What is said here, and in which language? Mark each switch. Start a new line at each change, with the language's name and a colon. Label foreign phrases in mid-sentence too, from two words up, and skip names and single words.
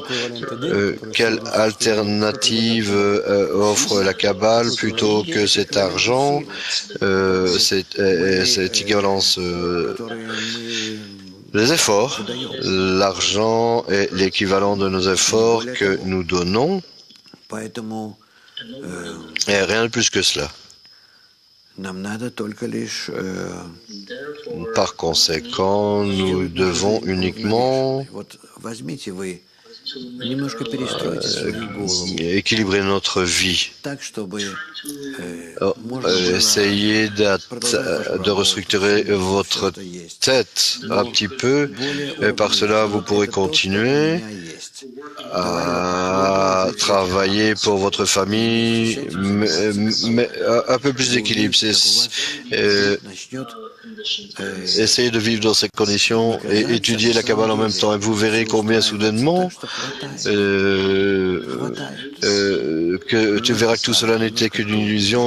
French: Quelle alternative offre la Kabbale plutôt que cet argent, cette équivalence? Les efforts. L'argent est l'équivalent de nos efforts que nous donnons, et rien de plus que cela.
Russian: Нам надо только лишь
French: Par conséquent, nous devons uniquement
Russian: вот возьмите вы немножко перестройте свою голову
French: équilibrer notre vie.
Russian: так, чтобы можно было
French: Essayez
Russian: продолжать
French: de restructurer votre
Russian: что есть.
French: tête un petit peu, et par cela vous pourrez continuer à travailler pour votre famille, mais un peu plus d'équilibre. Essayez de vivre dans ces conditions et étudier la Kabbale en même temps, et vous verrez combien soudainement que tu verras que tout cela n'était qu'une illusion.